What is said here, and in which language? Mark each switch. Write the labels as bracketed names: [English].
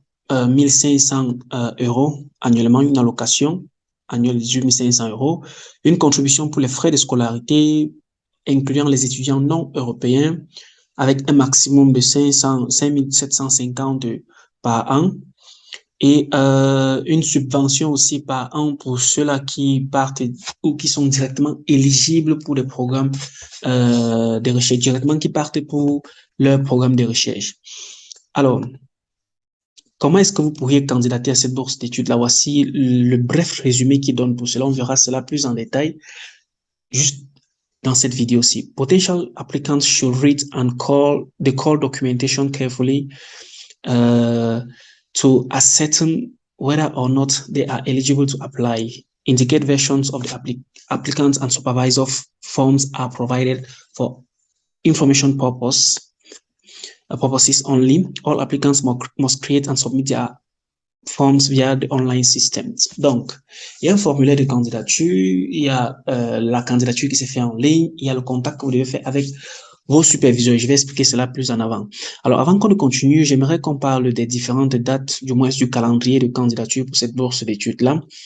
[French] 1500 euros annuellement, une allocation annuelle de 18 500 euros, une contribution pour les frais de scolarité, incluant les étudiants non européens, avec un maximum de 5750 par an, et une subvention aussi par an pour ceux-là qui partent ou qui sont directement éligibles pour des programmes de recherche, directement qui partent pour leur programme de recherche. Alors, comment est-ce que vous pourriez candidater à cette bourse d'études-là? Voici le bref résumé qui donne pour cela. On verra cela plus en détail juste dans cette vidéo-ci. [English] Potential applicants should read and call the call documentation carefully to ascertain whether or not they are eligible to apply. Indicate versions of the applicants and supervisor forms are provided for information purposes only. All applicants must create and submit their forms via the online systems. [French] Donc, il y a un formulaire de candidature, il y a la candidature qui se fait en ligne, il y a le contact que vous devez faire avec vos superviseurs. Je vais expliquer cela plus en avant. Alors, avant qu'on ne continue, j'aimerais qu'on parle des différentes dates, du moins du calendrier de candidature pour cette bourse d'études-là.